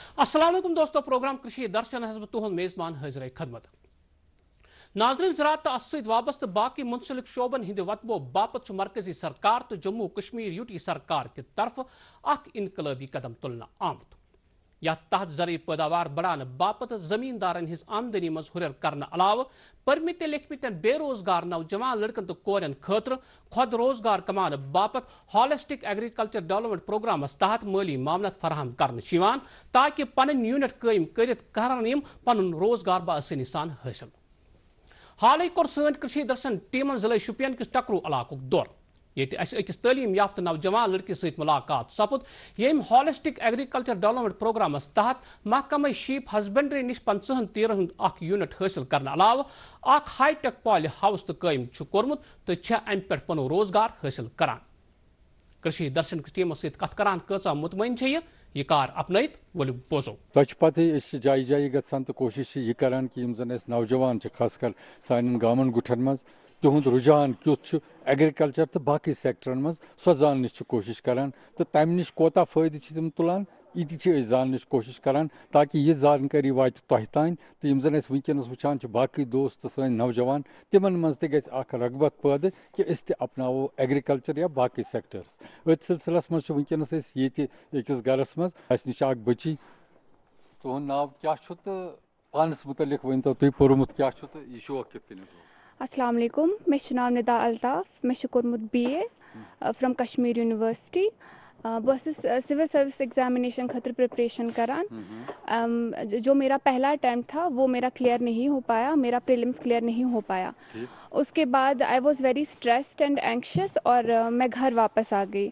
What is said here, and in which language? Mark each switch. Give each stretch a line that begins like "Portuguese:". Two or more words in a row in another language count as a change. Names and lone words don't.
Arabic: السلام عليكم
Kashmiri: दोस्तों, प्रोग्राम कृषि दर्शन है तुहद मेजबान हाजिर खदमत। नाजरीन, ज़राअत तो वाबस्त बाकी मुंसलिक शोबन हिंद वतबो बापत मरकजी सरकार तो जम्मू कश्मीर यूटी सरकार की तरफ इनकलाबी कदम तुलना आमद। या तहत ज़रई पैदावार बढ़ाने बापत जमींदारन हिज आमदनी मज हुरर करने अलाव परमित लिखमित बेरोजगार नौजवान लड़कन तो कोरन खतर खुद रोजगार कमाने बापत
English: holistic agriculture development programme
Kashmiri: तहत माली मामलत फराहम करने ताकि पन यूनिट कायम कर पन रोजगार बासानी सान हासिल। हाल कोर सन कृषि दर्शन टीमन जिले शुपियन किस टकरू इलाक दौर ये अकिस तालीम याफ्त नौजवान लड़किस सत मुलाकात सपुद यम
English: holistic agriculture development programme
Kashmiri: तहत महकमे शीप हस्बेंड्री निश 50 तीरन हुंद यूनिट हासिल करने अलाव
English: hi-tech poly house
Kashmiri: तो कायम कोर्मुत तो अम पे पन रोजगार हासिल करान। कृषि दर्शन टीमो सत कथ करान कचा मुतमईन ये कार अपनत वलु बोजो तह पते जाय जाय गसान तो कोशिश ये करान कि यम जन नौजवान खासकर सान गामन गुठन मज तिहुंद रुझान क्युत एग्रीकल्चर तो बाकी सेक्टरन मज सो जानने कोशिश करान तो तम नश कोता फायदे तम तुलान ये जानने कोशिश करान ताकि ये जानकारी वात तह तान तो यम जन वनकस वुचान बाकी दोस्त सन नौजवान तिमन मज तक रगबत पैदा कि अपनावो एग्रीकल्चर या बाकी सेक्टर्स अत सिलसिलस मज वनकस अकिस गरस मज नश बची तुहद नाव क्या तो पानस मुतलिक वन तो तुम पोर्मुत क्या तो यह शौक कित
Arabic: السلام عليكم,
Kashmiri: मे नाम निदा अल्ताफ, मे कोर्मुत
English: BA from Kashmir University.
Kashmiri: बस
English: civil service examination
Kashmiri: खतर प्रिपरेशन करान।
Hindi: जो मेरा पहला अटैम्प्ट था वो मेरा क्लियर नहीं हो पाया, मेरा प्रीलिम्स क्लियर नहीं हो पाया। उसके बाद
English: I was very stressed and anxious
Hindi: और मैं घर वापस आ गई।